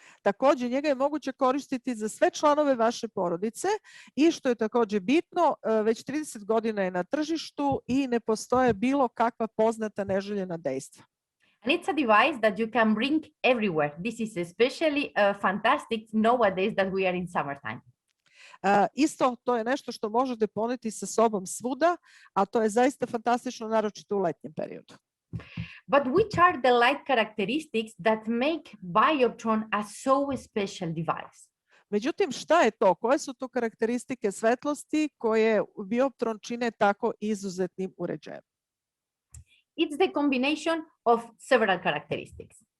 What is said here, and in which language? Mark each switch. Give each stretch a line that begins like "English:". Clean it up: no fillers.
Serbian: Također, njega je moguće koristiti za sve članove vaše porodice i što je također bitno, već 30 godina je na tržištu i ne postoje bilo kakva poznata neželjena dejstva.
English: And it's a device that you can bring everywhere. This is especially fantastic nowadays that we are in summertime.
Serbian: Isto, to je nešto što možete poneti sa sobom svuda, a to je zaista fantastično, naročito u letnjem periodu.
English: But which are the light characteristics that make Bioptron a so special device?
Serbian: Međutim, šta je to? Koje su to karakteristike svetlosti koje Bioptron čine tako izuzetnim uređajem?
English: It's the combination of several characteristics.